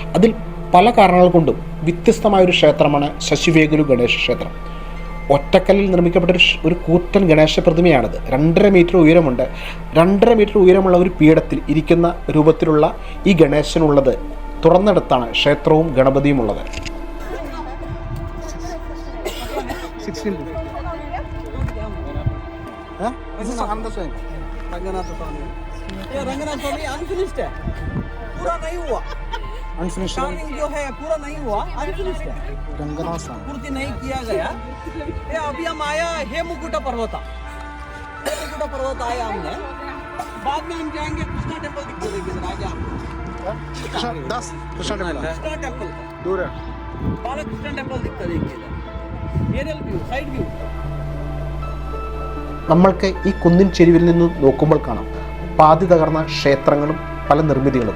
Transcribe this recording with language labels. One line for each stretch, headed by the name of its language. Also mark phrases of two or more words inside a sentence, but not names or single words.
Malayalam: അതിൽ പല കാരണങ്ങൾ കൊണ്ടും വ്യത്യസ്തമായൊരു ക്ഷേത്രമാണ് ശശിവേഗുരു ഗണേശ ക്ഷേത്രം. ഒറ്റക്കല്ലിൽ നിർമ്മിക്കപ്പെട്ട ഒരു കൂറ്റൻ ഗണേശ പ്രതിമയാണിത്. 2.5 മീറ്റർ ഉയരമുണ്ട്. 2.5 മീറ്റർ ഉയരമുള്ള ഒരു പീഠത്തിൽ ഇരിക്കുന്ന രൂപത്തിലുള്ള ഈ ഗണേശനുള്ളത് തുറന്നെടുത്താണ് ക്ഷേത്രവും ഗണപതിയും ഉള്ളത്.
Hindi: रंगनाथ स्वामी, ये रंगनाथ स्वामी अनफिनिश्ड है, पूरा नहीं हुआ. स्टार्टिंग जो है पूरा नहीं हुआ, अनफिनिश्ड है, रंगनाथ स्वामी पूर्ति नहीं किया गया. ये अभी हम आया हेमकुट पर्वत, हेमकुट पर्वत आया हमने. बाद में हम जाएंगे कृष्णा टेम्पल दिखते देखिए इधर आगे आपको कृष्णा टेम्पल दूर है. बालकृष्ण टेम्पल दिखता देखिए इधर,
English: aerial view, side view.
Malayalam: നമ്മൾക്ക് ഈ കുന്നിൻ ചെരുവിൽ നിന്ന് നോക്കുമ്പോൾ കാണാം പാതി തകർന്ന ക്ഷേത്രങ്ങളും പല നിർമ്മിതികളും.